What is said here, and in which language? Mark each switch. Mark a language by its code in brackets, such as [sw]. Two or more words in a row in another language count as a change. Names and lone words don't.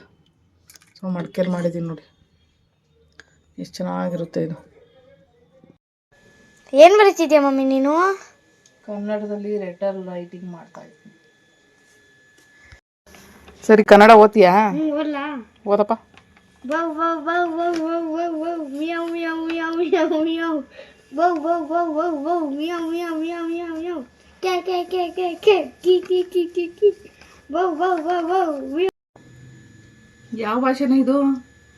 [kn] ಸೊ ಮಡ್ಕೆಲಿ ಮಾಡಿದ್ದೀನಿ ನೋಡಿ, ಎಷ್ಟು ಚೆನ್ನಾಗಿರುತ್ತೆ ಇದು. ಏನ್ ಬರೀತಿದ್ಯಾ ಮಮ್ಮಿ ನೀನು? ಕನ್ನಡದಲ್ಲಿ [en] letter writing [kn] ಮಾಡ್ತಾ ಇದ್ದೀನಿ. ಸರಿ, ಕನ್ನಡ ಓದ್ತೀಯಾ? ಓದಪ್ಪ. Wow, wow, wow, wow, wow, wow, wow, meow, meow, meow, meow, meow. Wow, wow, wow, wow, wow, meow, meow, meow, meow, meow. Ke, ke, ke, ke, ke, ki, ki, ki, ki, ki. Wow, wow, wow, wow, meow. ಯಾವ ಭಾಷೆನ ಇದು?